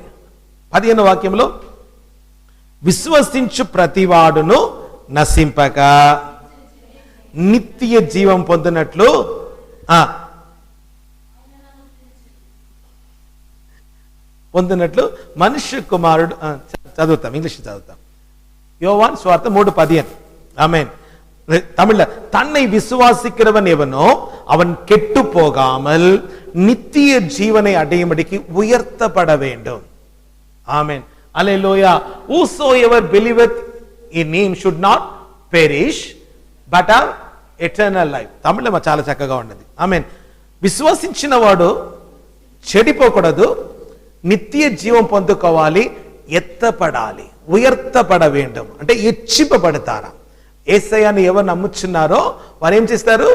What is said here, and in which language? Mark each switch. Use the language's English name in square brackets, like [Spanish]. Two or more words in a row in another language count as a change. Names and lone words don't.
[Telugu] 15వ వాక్యంలో విశ్వసించు ప్రతివాడును నశింపక నిత్య జీవం పొందినట్లు మనుష్య కుమారుడు. చదువుతాం, ఇంగ్లీష్ చదువుతాం. [Tamil] யோவான் சுவார்த்த 3:15. ஆமென். தமிழ்ல தன்னை விசுவாசிக்கிறவன் எவனோ அவன் கெட்டு போகாமல் நித்திய ஜீவனை அடையும்படிக்கு உயர்த்தப்பட வேண்டும். ஆமென். அல்லேலூயா. [English] whosoever believeth in him should not perish but have eternal life. [Telugu] తమిళ చాలా చక్కగా ఉన్నది. ఆమెన్. విశ్వసించిన వాడు చెడిపోకూడదు, నిత్య జీవం పొందుకోవాలి, ఎత్తపడాలి, [Tamil] உயர்த்தப்பட வேண்டும். [Telugu] అంటే హెచ్చింపబడతారా? యేసయ్యని ఎవరు నమ్ముచున్నారో వారు ఏం చేస్తారు?